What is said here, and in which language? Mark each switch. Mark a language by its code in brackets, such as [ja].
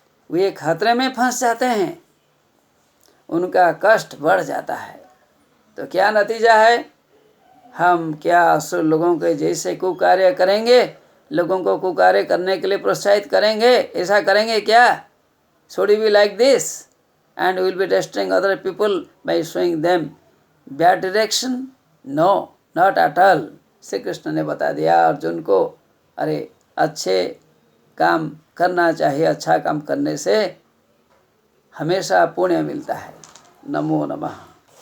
[hi] वे खतरे में फंस जाते हैं। उनका कष्ट बढ़ जाता है। तो क्या नतीजा है? हम क्या असुर लोगों के जैसे कुकार्य करेंगे? लोगों को कुकार्य करने के लिए प्रोत्साहित करेंगे? ऐसा करेंगे क्या? [en] Should we be like this? And we will be destroying other people by showing them bad direction? No, not at all. [hi] Shri Krishna ने बता दिया अर्जुन को, अरे अच्छे काम करना चाहिए। अच्छा काम करने से हमेशा पुण्य मिलता है। नमो नमः।